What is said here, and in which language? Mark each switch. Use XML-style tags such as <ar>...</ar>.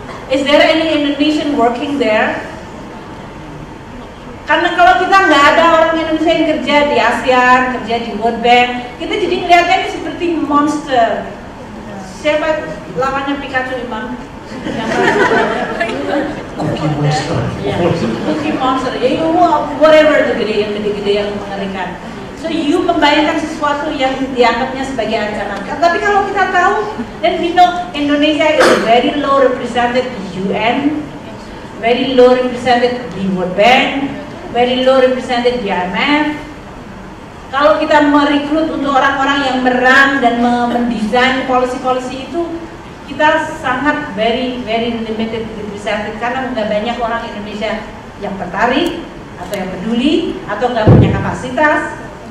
<en>Is there any Indonesian working there?</en> <id>Karena kalau kita nggak ada orang Indonesia yang kerja di ASEAN, kerja di World Bank, kita jadi ngeliatnya ini seperti monster. Siapa lawannya Pikachu, Imam? Cookie Monster. Ya, Cookie Monster. Ya, whatever itu gede, yang gede-gede yang mengerikan. So you membayangkan sesuatu yang dianggapnya sebagai ancaman. Tapi kalau kita tahu,</id> <en>then we know Indonesia is very low represented di UN, very low represented di World Bank, very low represented di IMF.</en> <id>Kalau kita merekrut untuk orang-orang yang merang dan mendesain policy-policy itu, kita sangat</id> <en>very limited represented</en> <id>karena nggak banyak orang Indonesia yang tertarik atau yang peduli atau nggak punya kapasitas.</id>